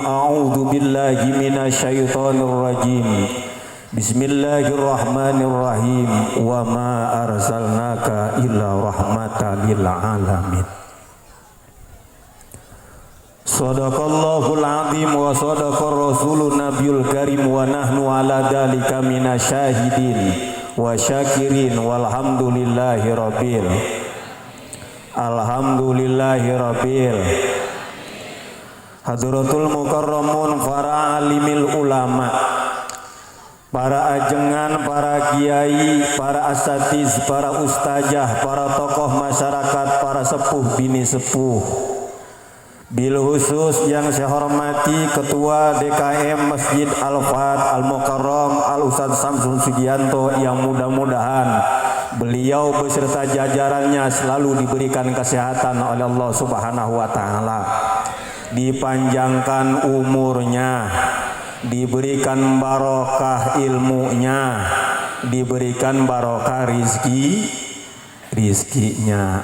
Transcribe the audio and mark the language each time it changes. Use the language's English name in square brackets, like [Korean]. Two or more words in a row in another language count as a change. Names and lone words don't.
[Arabic] أعوذ بالله من الشيطان الرجيم. بسم الله الرحمن الرحيم وما أرسلناك إلا رحمة للعالمين. صدق الله العظيم وصدق الرسول النبي الكريم ونحن على ذلك من الشاهدين والشاكرين والحمد لله رب حضرات المكرمون [Indonesian] para [Arabic] عالم العلماء, [Indonesian] para ajengan, para kiai, para asatiz, para ustazah, para tokoh masyarakat, para sepuh bini sepuh. [Arabic] بالخصوص [Indonesian] yang saya hormati Ketua DKM Masjid Al-Fat Al-Mukarram Al-Ustaz Samsul Sugianto, yang mudah-mudahan beliau beserta jajarannya selalu diberikan kesehatan oleh Allah [Arabic] سبحانه وتعالى, [Indonesian] dipanjangkan umurnya, diberikan barokah ilmunya, diberikan barokah rizkinya.